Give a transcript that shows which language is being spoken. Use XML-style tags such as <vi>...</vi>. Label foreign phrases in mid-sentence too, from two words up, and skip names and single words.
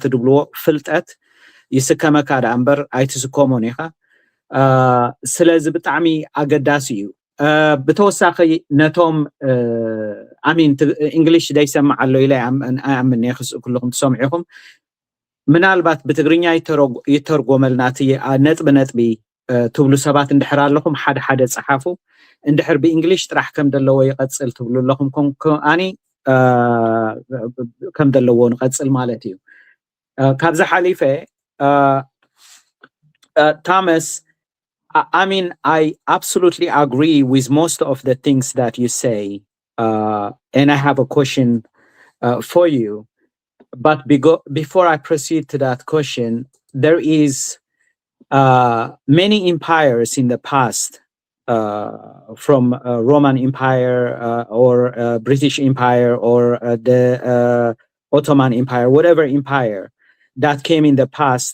<ti>ድብልዎ ፍልጠት ይስከመካ ዳ እምበር ኣይትስከሞን ኢኻ ስለዚ ብጣዕሚ ኣገዳሲ እዩ ብተወሳኺ ነቶም ኣሚን እንግሊሽ ደይሰምዕ ኣሎ ኢለ ኣምን የኽስእ ኩልኩም ትሰምዑ ኢኹም ምናልባት ብትግርኛ ይተርጎመልና እቲ ነጥቢ ትብሉ ሰባት እንድሕር ኣለኹም ሓደ ፀሓፉ እንድሕር ብእንግሊሽ ጥራሕ ከም ዘለዎ ይቐፅል ትብሉ ኣለኹም ኣኒ ከም ዘለዎ ንቐፅል ማለት እዩ ካብዚ ሓሊፈ</ti> <en>Thomas, I mean, I absolutely agree with most of the things that you say, and I have a question for you. But before I proceed to that question, there is many empires in the past, from Roman Empire or British Empire or the Ottoman Empire, whatever empire that came in the past.</en>